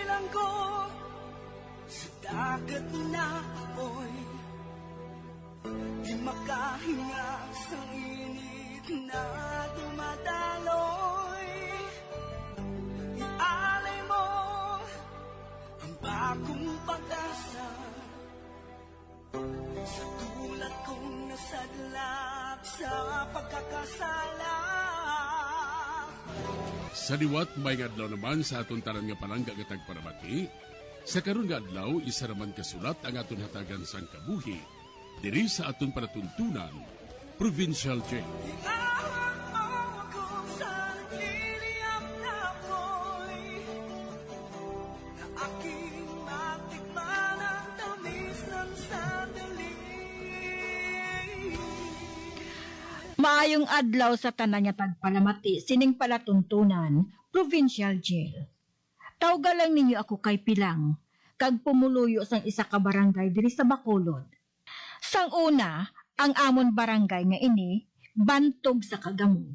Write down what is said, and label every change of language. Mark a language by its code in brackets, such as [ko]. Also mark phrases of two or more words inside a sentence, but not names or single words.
[tl] ko sa dagat na apoy, di makahinga sa init na dumadaloy. Ialay mo ang bagong pag-asa sa tulad kong nasadlak sa pagkakasala. [hil] Sa liwat may adlaw naman sa aton tanan nga palangga nga tagparabati. Sa karon nga adlaw isa raman kasulat ang aton hatagan sang kabuhi diri sa aton panatuntunan, Provincial Jail. Ihawak mo ako sa nagliliyap na apoy, na aking matikman ang tamis ng sandali. Maayong adlaw sa tanan nga tagpalamati sining palatuntunan, Provincial Jail. Tawga lang ninyo ako kay Pilang, kag pumuluyo sang isa ka barangay diri sa Bacolod. Sang una, ang amon barangay nga ini, bantog sa kagamo.